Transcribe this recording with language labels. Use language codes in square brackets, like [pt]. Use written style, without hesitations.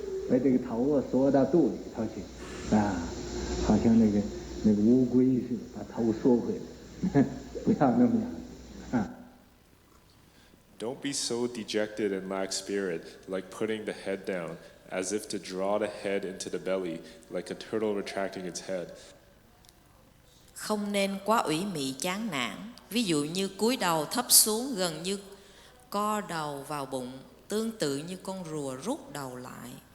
[zh] 把这个头缩到肚里头去，啊，好像那个乌龟似的，把头缩回来，不要那么样，啊。 [en] Don't be so dejected and lack spirit, like putting the head down, as if to draw the head into the belly, like a turtle retracting its head. [vi] Không nên quá ủy mị chán nản, ví dụ như cúi đầu thấp xuống gần như co đầu vào bụng, tương tự như con rùa rút đầu lại.